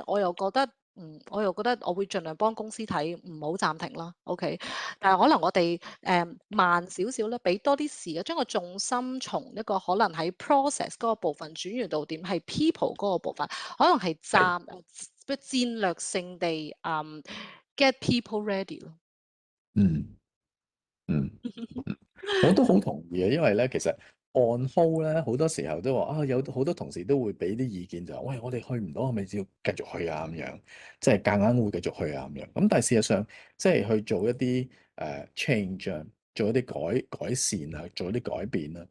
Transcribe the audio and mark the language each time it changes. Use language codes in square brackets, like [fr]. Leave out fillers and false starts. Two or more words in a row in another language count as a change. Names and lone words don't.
[yue] 我又覺得我會盡量幫公司睇，唔好暫停啦。OK，但係可能我哋慢少少咧，俾多啲時間，將個重心從一個可能喺 process 嗰個部分轉移到點係 people 嗰個部分，可能係係戰略性地 [en] get people ready [yue] 咯。嗯嗯。我都好同意啊，因為咧，其實 [en] on hold [yue] 咧，好多時候都話啊，有好多同事都會俾啲意見就話，喂，我哋去唔到，係咪要繼續去啊？咁樣，即係夾硬會繼續去啊咁樣。咁但係事實上，即係去做一啲change 啊，做一啲改善啊，做一啲改變啦。